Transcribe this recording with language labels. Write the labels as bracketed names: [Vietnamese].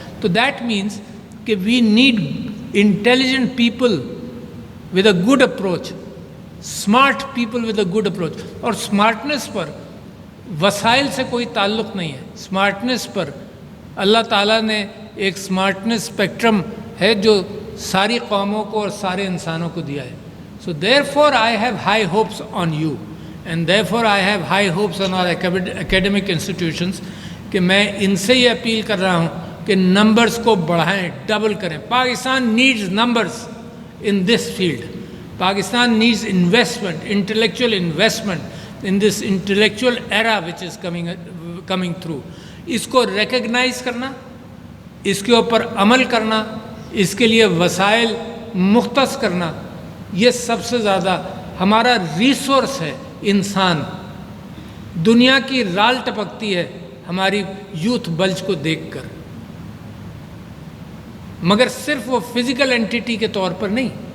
[English] تو that means کہ we need intelligent people with a good approach, smart people with a good approach. [Urdu] اور اسمارٹنس پر وسائل سے کوئی تعلق نہیں ہے. اسمارٹنس پر اللہ تعالیٰ نے ایک اسمارٹنس اسپیکٹرم ہے جو ساری قوموں کو اور سارے انسانوں کو دیا ہے. [English] So therefore I have high hopes on you and therefore I have high hopes on our academic institutions [Urdu] کہ میں ان سے یہ اپیل کر رہا ہوں کہ نمبرز کو بڑھائیں، ڈبل کریں. [English] Pakistan needs numbers in this field. Pakistan needs investment, intellectual investment in this intellectual era which is coming through. [Urdu] اس کو ریکگنائز کرنا، اس کے اوپر عمل کرنا، اس کے لیے وسائل مختص کرنا، یہ سب سے زیادہ ہمارا ریسورس ہے. انسان دنیا کی رال ٹپکتی ہے ہماری یوتھ بلج کو دیکھ کر، مگر صرف وہ فزیکل اینٹیٹی کے طور پر نہیں.